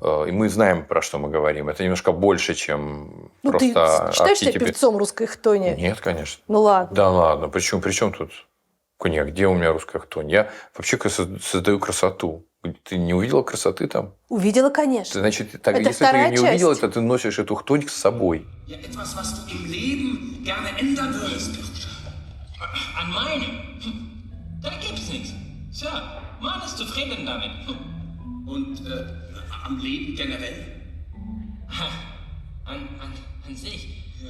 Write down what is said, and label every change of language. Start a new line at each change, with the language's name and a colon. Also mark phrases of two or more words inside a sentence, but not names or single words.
Russian: И мы знаем, про что мы говорим. Это немножко больше, чем просто ты считаешь себя певцом русской хтони? Нет, конечно. Ну ладно. Да ладно. При чем тут? Нет, где у меня русская хтонь? Я вообще создаю красоту. Ты не увидела красоты там? Увидела, конечно. Значит, это если ты ее не часть. увидела, то ты носишь эту хтонь с собой.
German: Etwas, was du im Leben gerne ändern würdest. An meinem? Da gibt's nichts. Tja, man ist zufrieden damit. Und am Leben generell? An sich?